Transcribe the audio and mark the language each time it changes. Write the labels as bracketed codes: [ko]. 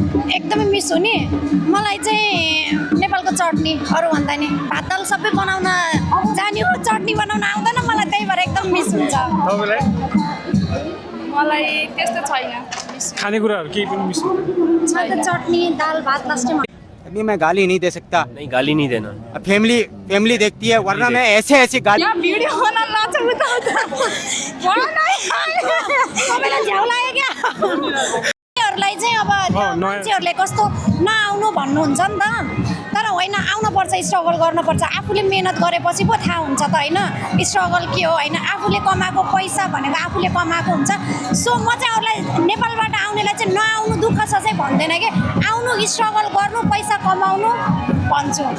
[ne] एकदमै मिस हुने मलाई चाहिँ नेपालको चटनी अरूभन्दा नि भात दाल सबै बनाउन जाने हो चटनी बनाउन आउँदैन मलाई त्यही भएर एकदम मिस हुन्छ तपाईँलाई मलाई त्यस्तो छैन मिस खानेकुराहरू केही पनि मिस हुँदैन मलाई त चटनी दाल भात लास्टै [hi] अभी मैं गाली नहीं दे सकता नहीं गाली नहीं देना फैमिली देखती है वरना मैं ऐसे गाली [ne] यहाँ भिडियो बनाउन लाग्छ उता तपाईँलाई झ्याउ लाग्यो क्या हरूलाई चाहिँ अब मान्छेहरूले कस्तो नआउनु भन्नुहुन्छ नि त तर होइन आउनुपर्छ स्ट्रगल गर्नुपर्छ आफूले मेहनत गरेपछि पो थाहा हुन्छ त होइन स्ट्रगल के हो होइन आफूले कमाएको पैसा भनेको आफूले कमाएको हुन्छ सो म चाहिँ अरूलाई नेपालबाट आउनेलाई चाहिँ नआउनु दुःख छ चाहिँ भन्दैन कि आउनु स्ट्रगल गर्नु पैसा कमाउनु भन्छु